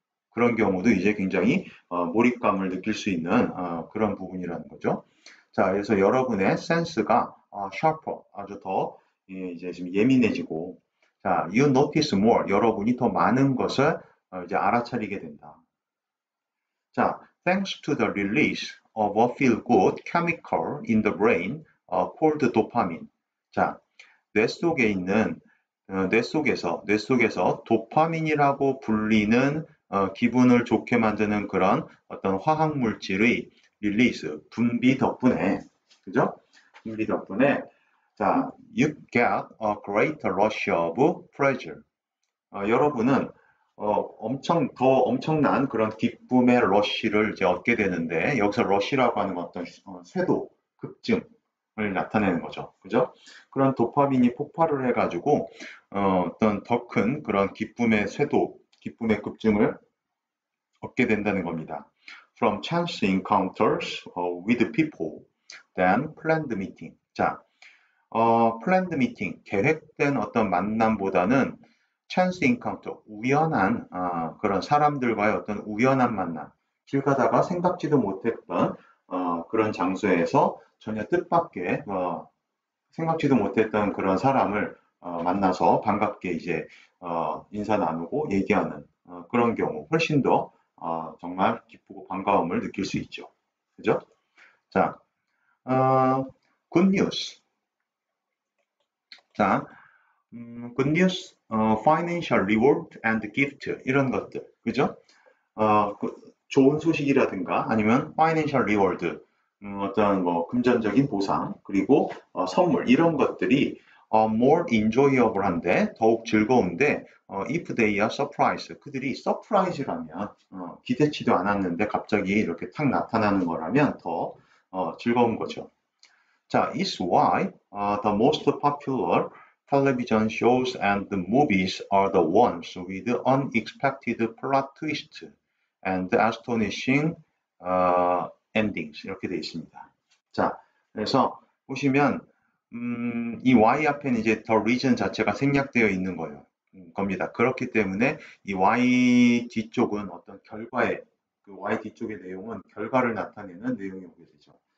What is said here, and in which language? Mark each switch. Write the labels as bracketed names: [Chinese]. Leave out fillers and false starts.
[Korean] 그런 경우도 이제 굉장히 몰입감을 느낄 수 있는 그런 부분이라는 거죠. 자, 그래서 여러분의 센스가 sharper, 아주 더 이제 좀 예민해지고, 자, [English] you notice more, [Korean] 여러분이 더 많은 것을 이제 알아차리게 된다. [English] 자, thanks to the release of a feel-good chemical in the brain called dopamine. [Korean] 자, 뇌 속에 있는 뇌속에서 도파민이라고 불리는 기분을 좋게 만드는 그런 어떤 화학 물질의 릴리스, 분비 덕분에, 그죠? 분비 덕분에, [English] 자, you get a greater rush of pleasure. [Korean] 여러분은 엄청난 그런 기쁨의 러쉬를 이제 얻게 되는데, 여기서 러쉬라고 하는 건 어떤 쇄도, 급증을 나타내는 거죠. 그죠? 그런 도파민이 폭발을 해가지고, 어떤 더 큰 그런 기쁨의 쇄도, 기쁨의 급증을 얻게 된다는 겁니다. [English] From chance encounters with people, then planned meeting. [Korean] 자, [English] planned meeting, [Korean] 계획된 어떤 만남보다는 [English] chance encounter, [Korean] 우연한 그런 사람들과의 어떤 우연한 만남, 길 가다가 생각지도 못했던 그런 장소에서 전혀 뜻밖의 생각지도 못했던 그런 사람을 만나서 반갑게 이제 인사 나누고 얘기하는 그런 경우 훨씬 더 정말 기쁘고 반가움을 느낄 수 있죠. [English] 그죠? 자, good news. 자, good news, financial reward and gift [Korean] 이런 것들, 그죠? 좋은 소식이라든가 아니면 [English] financial reward, [Korean] 어떤 뭐 금전적인 보상 그리고 선물 이런 것들이 [English] more enjoyable [Korean] 한데 더욱 즐거운데 [English] if they are surprise, [Korean] 그들이 surprise라면 기대치도 않았는데 갑자기 이렇게 탁 나타나는 거라면 더 즐거운 거죠. [English] 자, is why the most popular television shows and the movies are the ones with unexpected plot twist and astonishing endings. [Korean] 이렇게 되어 있습니다. 자, 그래서 보시면 이 y 앞에는 이제 the reason 자체가 생략되어 있는 거예요. 겁니다. 그렇기 때문에 이 y 뒤쪽은 어떤 결과의 그 y 뒤쪽의 내용은 결과를 나타내는 내용이 오게 되죠.